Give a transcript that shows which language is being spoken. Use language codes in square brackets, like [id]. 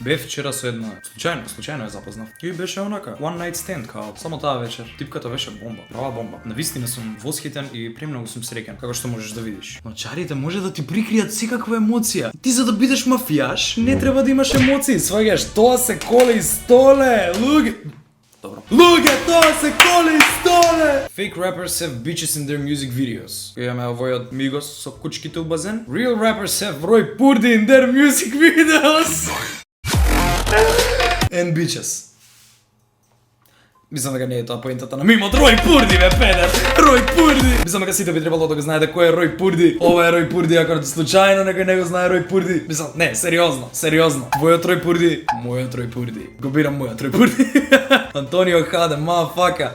[mk] Бев вчера со една случајно ја запознав. И беше онака one night stand као само таа вечер. Типката беше бомба. Права бомба. Навистина сум восхитен и премногу сум среќен, како што можеш да видиш. Но чарите може да ти прикријат секаква емоција. Ти за да бидеш мафијаш, не треба да имаш емоции. Сваѓаш, тоа се коле и столе. Луѓе. Добро. Луѓе, тоа се коле и столе! [en] Fake rappers have bitches in their music videos. [mk] Имаме овојот Мигос со кучките у базен. [en] Real rappers have Рој Пурди in their music videos. And bitches. [mk] Мислам дека не е тоа поентата на мимот. Рој Пурди, бе, педер! Рој Пурди! Мислам дека сите би требало да го знаете кој е Рој Пурди. Ова е Рој Пурди, ако случајно некој не го знае Рој Пурди. Мислам, не, сериозно. Твојот Рој Пурди, мојот Рој Пурди. Го бирам мојот Рој Пурди. Антонио Хаде, мафака.